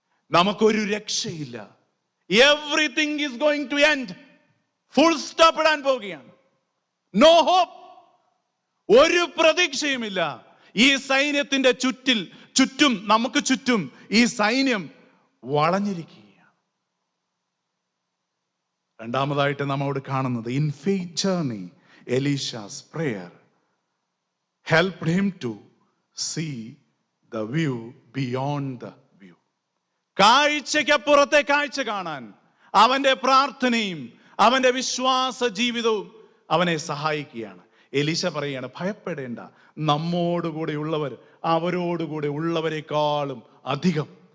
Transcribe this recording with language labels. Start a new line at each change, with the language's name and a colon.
Malayalam: നമുക്കൊരു രക്ഷയില്ല.
English: Everything is going to end.
Malayalam: Full stop ഇടാൻ പോവുകയാണ്.
English: No hope.
Malayalam: ഒരു പ്രതീക്ഷയുമില്ല. ഈ സൈന്യത്തിന്റെ ചുറ്റും നമുക്ക് ചുറ്റും ഈ സൈന്യം വളഞ്ഞിരിക്കുകയാണ്. രണ്ടാമതായിട്ട് നമ്മോട് കാണുന്നത്,
English: In faith journey Elisha's prayer helped him to see the view beyond the view.
Malayalam: കാഴ്ചയ്ക്കപ്പുറത്തെ കാഴ്ച കാണാൻ അവന്റെ പ്രാർത്ഥനയും അവന്റെ വിശ്വാസ ജീവിതവും അവനെ സഹായിക്കുകയാണ്. എലീശ പറയുകയാണ്, ഭയപ്പെടേണ്ട, നമ്മോടുകൂടെ ഉള്ളവർ അവരോടുകൂടെ ഉള്ളവരെക്കാളും അധികം.